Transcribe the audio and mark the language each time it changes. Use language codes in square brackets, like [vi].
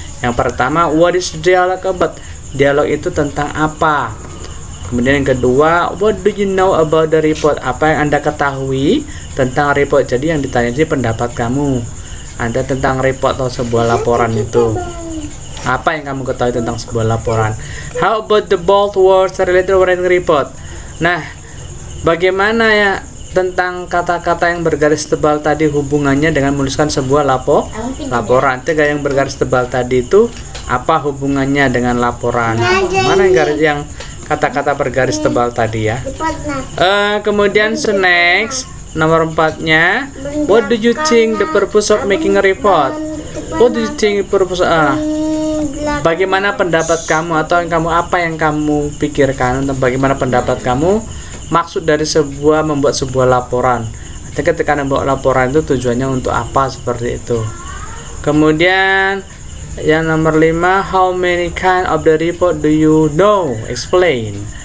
[id] Yang pertama, [en] what is the dialogue about? [id] Dialog itu tentang apa? Kemudian yang kedua, [en] what do you know about the report? [id] Apa yang Anda ketahui tentang report? Jadi yang ditanya ini pendapat kamu. Anda tentang report atau sebuah laporan itu. Apa yang kamu ketahui tentang sebuah laporan? [en] How about the bold words related to writing report? [id] Nah, bagaimana ya tentang kata-kata yang bergaris tebal tadi hubungannya dengan menuliskan sebuah laporan? Tiga yang bergaris tebal tadi itu apa hubungannya dengan laporan? Mana yang kata-kata bergaris tebal tadi ya? Kemudian next nomor 4-nya, [en] what do you think the purpose of making a report? What do you think the purpose? [id] Bagaimana pendapat kamu atau apa yang kamu pikirkan tentang bagaimana pendapat kamu maksud dari membuat sebuah laporan? Ketika membuat laporan itu tujuannya untuk apa seperti itu. Kemudian yang nomor 5, [en] how many kind of the report do you know? Explain.